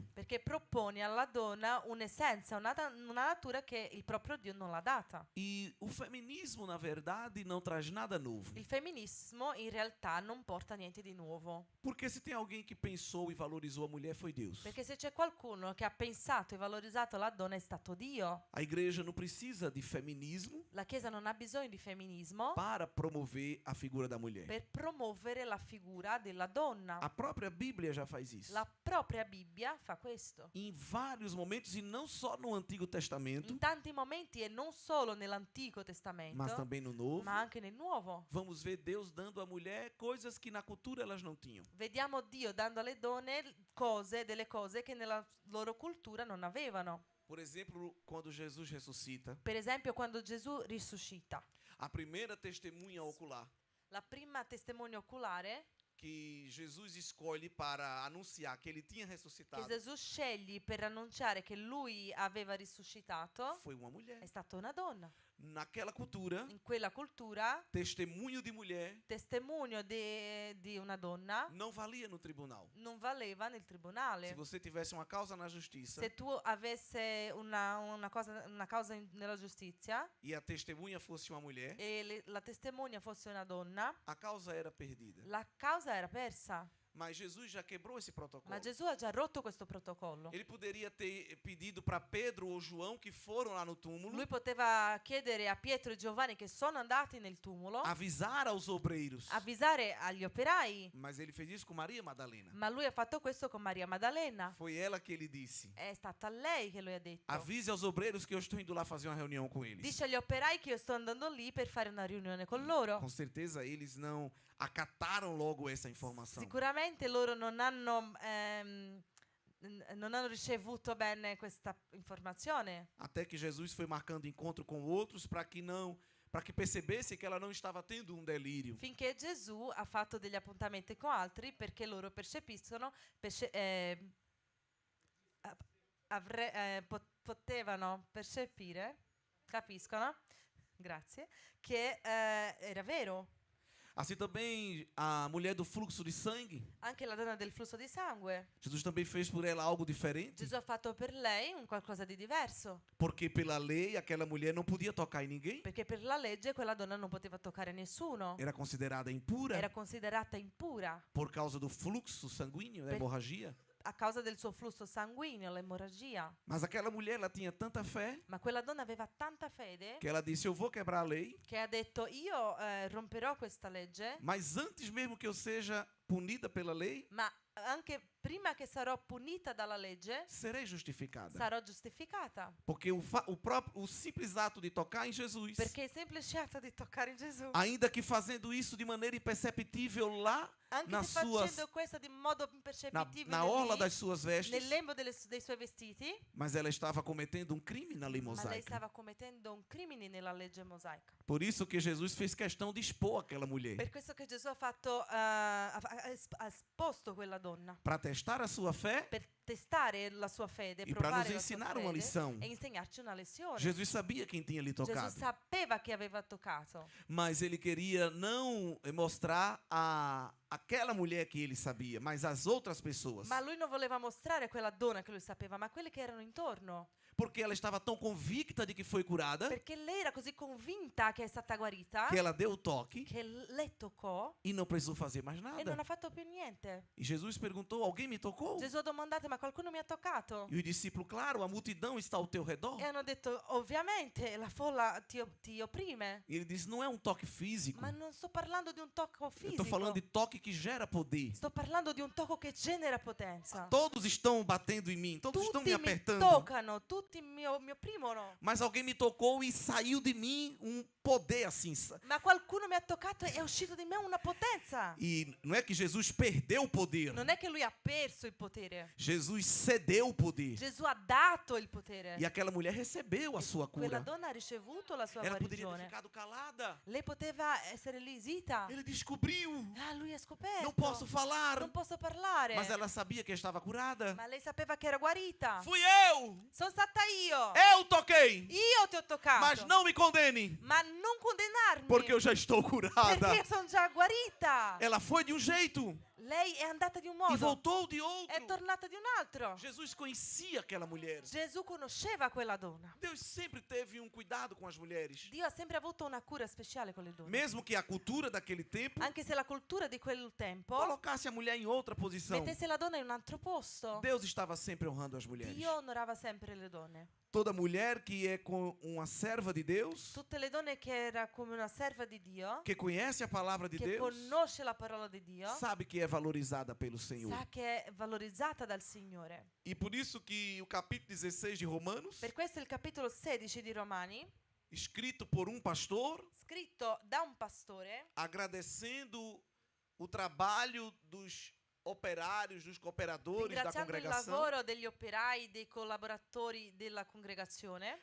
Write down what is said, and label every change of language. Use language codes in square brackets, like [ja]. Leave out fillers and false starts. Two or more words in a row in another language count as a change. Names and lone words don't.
[it] perché propone alla donna un'essenza, una natura che il proprio Dio non l'ha data. [pt] E o feminismo, na verdade, não traz nada novo. [it] Il femminismo in realtà non porta niente di nuovo, [pt] Porque se tem alguém que pensou e valorizou a mulher, foi Deus. [it] perché se c'è qualcuno che ha pensato e valorizzato la donna è stato Dio. [pt] A igreja não precisa de feminismo [it] La Chiesa non ha bisogno di femminismo [pt] para promover a figura da mulher. [it] per promuovere la figura della donna. [pt] A própria Bíblia já faz isso. [it] La propria Bibbia fa questo. [pt] Em vários momentos, e não só no Antigo Testamento, [it] In tanti momenti e non solo nell'Antico [pt] mas [it] Testamento, [pt] também no Novo, [it] ma anche nel Nuovo. [pt] vamos ver Deus dando à mulher coisas que na cultura elas não tinham. [it] Vediamo Dio dando alle donne delle cose che nella loro cultura non avevano. [pt] Por exemplo, quando Jesus ressuscita, [it] Per esempio, quando Gesù risuscita, [pt] a primeira testemunha ocular [it] la prima testimonia oculare [pt] que Jesus escolhe para anunciar que ele tinha [it] che [pt] ressuscitado [it] Gesù sceglie per annunciare che lui aveva risuscitato [pt] foi uma mulher. [it] è stata una donna. [pt] Naquela cultura, [it] In quella cultura, [pt] testemunho de mulher [it] testimonio di una donna [pt] não valia no tribunal. [it] non valeva nel [pt] Se [it] tribunale. [pt] você tivesse uma causa na justiça [it] Se tu avesse una causa nella giustizia [pt] e a testemunha fosse uma mulher, [it] e la testimonia fosse una donna, [pt] a causa era perdida. [it] la causa era persa. [pt] Mas Jesus já quebrou esse protocolo. [it] Ma Gesù ha già rotto questo protocollo. [pt] Ele poderia ter pedido para Pedro ou João, que foram lá no túmulo, [it] Lui poteva chiedere a Pietro e Giovanni che sono andati nel tumulo, [pt] avisar aos obreiros. [it] avvisare agli operai, [pt] Mas ele fez isso com Maria Madalena. [it] ma lui ha fatto questo con Maria Maddalena. [pt] Foi ela que ele disse: [it] È stata lei che lui ha detto. [pt] avise aos obreiros que eu estou indo lá fazer uma reunião com eles. [it] Dice agli operai che io sto andando lì per fare una riunione con loro. [pt] Com certeza eles não acataram logo essa informação. [it] Sicuramente loro non hanno ricevuto bene questa informazione. [pt] Até que Jesus foi marcando encontro com outros para que percebesse que ela não estava tendo um delírio. [it] Finché Gesù ha fatto degli appuntamenti con altri perché loro percepiscono, potevano percepire, capiscono, grazie, che era vero. [pt] Assim também a mulher do fluxo de sangue. [it] Anche la donna del flusso di sangue. [pt] Jesus também fez por ela algo diferente. [it] Gesù ha fatto per lei un qualcosa di diverso, [pt] Porque pela lei aquela mulher não podia tocar em ninguém. [it] perché per la legge quella donna non poteva toccare nessuno. [pt] Era considerada impura [it] Era considerata impura [pt] por causa do fluxo sanguíneo, da [it] Per- [pt] hemorragia. [it] a causa del suo flusso sanguigno, l'emorragia. [pt] Mas aquela mulher, ela tinha tanta fé [it] Ma quella donna aveva tanta fede [pt] que ela disse: eu vou quebrar a lei, [it] che ha detto io romperò questa legge, [pt] mas antes mesmo que eu seja punida pela lei, [it] ma anche prima che sarò punita dalla legge [pt] serei justificada. [it] sarò giustificata. [pt] Porque o simples ato de tocar em Jesus, [it] Perché il semplice atto di toccare in Gesù, [pt] ainda que fazendo isso de maneira imperceptível lá [it] anche [pt] nas [it] se [pt] suas, [it] facendo questo di modo [pt] na, [it] impercettibile [pt] na orla [it] lì, [pt] das suas vestes, [it] nel lembo dei suoi vestiti, [pt] mas ela estava cometendo um crime na lei [it] ma lei [pt] mosaica. [it] stava commettendo un crimine nella legge mosaica. [pt] Por isso que Jesus fez questão de expor aquela mulher, [it] Per questo che Gesù ha esposto quella donna, [pt] para testar a sua fé [it] per testare la sua fede, [pt] e para nos [it] provare la sua [pt] ensinar uma [it] fede [pt] lição. [it] e insegnarci una lezione. [pt] Jesus sabia quem tinha lhe [it] Gesù [pt] tocado, [it] sapeva che aveva toccato, [pt] mas ele queria não mostrar aquela mulher que ele sabia, mas as outras pessoas, [it] ma lui non voleva mostrare quella donna che lui sapeva, ma quelle che erano intorno, [pt] porque ela estava tão convicta de que foi curada [it] perché lei era così convinta che è stata guarita [pt] que ela deu o toque [it] che lei toccò [pt] e não precisou fazer mais [it] e non [pt] nada. [it] ha fatto più niente. [pt] E Jesus perguntou: alguém me tocou? [it] Gesù ha domandato: ma qualcuno mi ha toccato? [pt] E o discípulo: claro, a multidão está ao teu redor. [it] E hanno detto: ovviamente la folla ti opprime. [pt] E ele disse: não é um toque físico, [it] Ma non sto parlando di un tocco [pt] eu [it] fisico, [pt] estou falando de toque que gera poder. [it] sto parlando di un tocco che genera potenza. [pt] Todos estão batendo em mim, todos estão me [it] Tutti mi [pt] apertando. [it] toccano, tutti mi opprimono. [pt] Mas alguém me tocou e saiu de mim um poder assim. [it] Ma qualcuno mi ha toccato e è uscito di me una potenza. [pt] E não é que Jesus perdeu o poder. [it] Non è che lui ha perso il potere. [pt] Jesus cedeu o poder. [it] Gesù ha dato il potere. [pt] E aquela mulher recebeu a sua [it] Quella [pt] cura. [it] donna ha ricevuto la sua [pt] Ela poderia ter [it] guarigione. [pt] ficado calada. [it] Lei poteva essere lì zita. [pt] Ele descobriu. [it] Ah, lui ha scoperto. [pt] Não posso falar. [it] Non posso parlare. [pt] Mas ela sabia que estava curada. [it] Ma lei sapeva che era guarita. [pt] Fui eu. [it] Sono stata io. [pt] Eu toquei. [it] Io ti ho toccato. [pt] Mas não me condene, [it] Ma non condannarmi. [pt] porque eu já estou curada. [it] Perché io sono già guarita. [pt] Ela foi de um jeito [it] Lei è andata di un [pt] e [it] modo. [pt] voltou de [it] È [pt] outro. [it] tornata di un altro. [pt] Jesus conhecia aquela mulher. [it] Gesù conosceva quella donna. [pt] Deus sempre teve um cuidado com as mulheres. [it] Dio ha sempre avuto una cura speciale con le donne. [pt] Mesmo que a cultura daquele tempo [it] Anche se la cultura di quel tempo [pt] colocasse a mulher em outra posição, [it] mettesse la donna in un altro posto, [pt] Deus estava sempre honrando as mulheres. [it] Dio onorava sempre le donne. [pt] Toda mulher que é com uma serva de Deus, [it] Tutte le donne che era come una serva di Dio, [pt] que conhece a palavra de [it] che [pt] Deus, [it] conosce la parola di Dio, [pt] sabe que é valorizada pelo Senhor. [it] sa che è valorizzata dal Signore. [pt] E por isso que o capítulo 16 de Romanos, [it] Per questo il capitolo 16 di Romani, [pt] escrito por um pastor, [it] scritto da un pastore, [pt] agradecendo o trabalho dos operários, dos cooperadores da [it] ringraziando il [pt] congregação, [it] lavoro degli operai, dei collaboratori della congregazione,